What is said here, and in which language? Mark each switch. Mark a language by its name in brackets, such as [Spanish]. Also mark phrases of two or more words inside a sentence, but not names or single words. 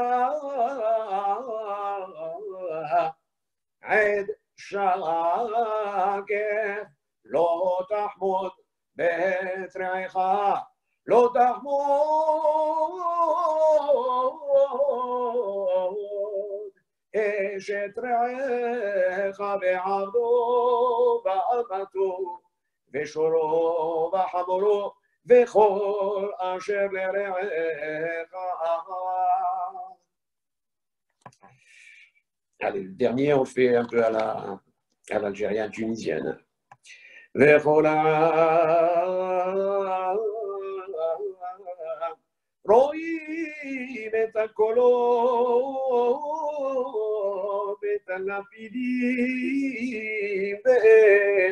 [Hebrew] עד שקר, לא תחמוד בית רעך, לא תחמוד אשת רעך בעבדו באמתו, ושורו וחמורו וכל אשר לרעך. [French] Allez, le dernier, on le fait un peu à l'algérienne tunisienne. [Hebrew] וכל רואים את הקולות ואת הלפידים ואת